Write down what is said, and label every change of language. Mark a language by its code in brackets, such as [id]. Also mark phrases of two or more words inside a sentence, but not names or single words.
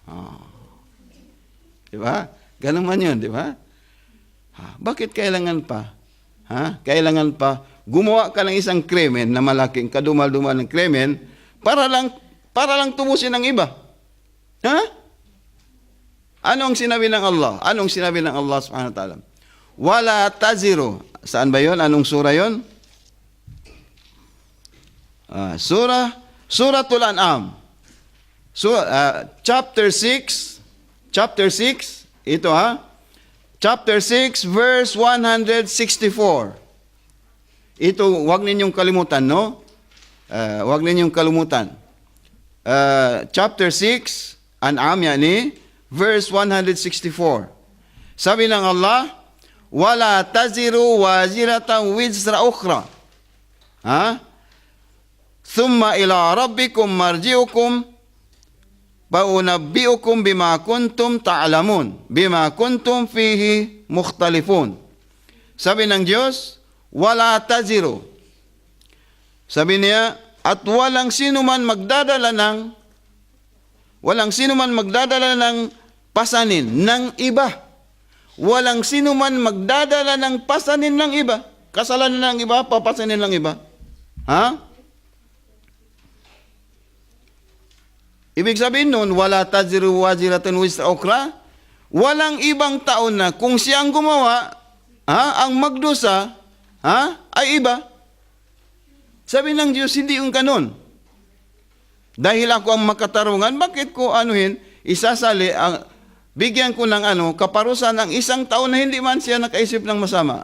[tl] Di ba? Ganun man yun, di ba? Bakit kailangan pa? Kailangan pa gumawa ka ng isang krimen na malaking kadumal-dumal ng krimen para lang tubusin ng iba. Ano ang sinabi ng Allah? Anong sinabi ng Allah [ar] سبحانه وتعالى? ولا تزر. [tl] Saan ba yun? Anong surah yun? Suratul An'am. Chapter 6, ito Chapter 6, verse 164. Ito, wag ninyong kalimutan, no? Wag ninyong kalimutan. Chapter 6, An'am yani, verse 164. Sabi ng Allah, [ar] ولا تزر وازرة وزر أخرى. ثم إلى ربكم مرجعكم فينبئكم بما كنتم تعلمون بما كنتم فيه مختلفون. [tl] Sabi ng Diyos, [ar] ولا تزر. [tl] Sabi niya, at walang sino man magdadala ng pasanin ng iba. Walang sino man magdadala ng pasanin ng iba. Kasalanan ng iba, papasanin ng iba. Ha? Ibig sabihin nun, [ar] ولا تزر وازرة وزر أخرى, [tl] walang ibang tao na kung siya ang gumawa, ang magdusa, ay iba. Sabi ng Diyos, hindi yung ganun. Dahil ako ang makatarungan, bakit ko isasali, bigyan ko ng kaparusahan ng isang tao na hindi man siya nakaisip ng masama.